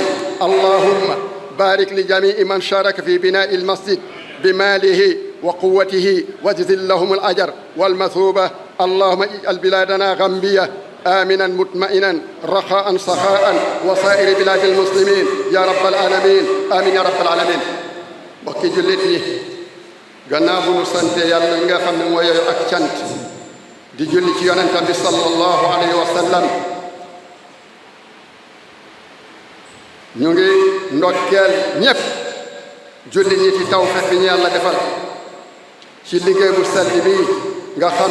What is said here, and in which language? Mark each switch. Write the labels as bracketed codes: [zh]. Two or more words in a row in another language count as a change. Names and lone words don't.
[ar] اللهم بارك لجميع من شارك في بناء المسجد بماله وقوته واجزل لهم الأجر والمثوبة. اللهم اجعل بلادنا غامبية آمنا مطمئنا رخاء سخاء وسائر بلاد المسلمين يا رب العالمين. آمين يا رب العالمين. [wo] mbokki jullit yi gannaaw bu nu sante yàlla mi nga xam ne mooy yooyu ak cant di julli ci yonentam bi [ar] صلى الله عليه وسلم [wo] ñu ngi ndokkeel ñépp julli ñi ci tawfeex bi ñu yàlla defal ci liggéey bu sell bi nga xam